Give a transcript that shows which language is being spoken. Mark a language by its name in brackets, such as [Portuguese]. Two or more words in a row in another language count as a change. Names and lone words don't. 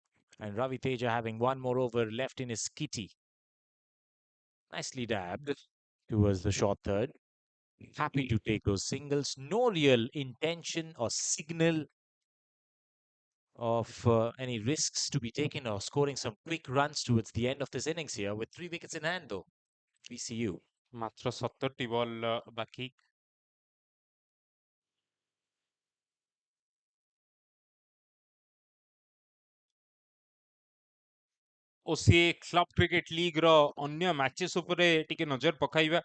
[English] And Ravi Teja having one more over left in his kitty. Nicely dabbed towards the short third. Happy to take those singles. No real intention or signal of any risks to be taken or scoring some quick runs towards the end of this innings here with 3 wickets in hand though. VCU. [Odia] ମାତ୍ର 17ଟି ବଲ୍ ବାକି। OCA କ୍ଲବ କ୍ରିକେଟ ଲିଗ୍ ର ଅନ୍ୟ ମ୍ୟାଚେସ୍ ଉପରେ ଟିକେ ନଜର ପକାଇବା।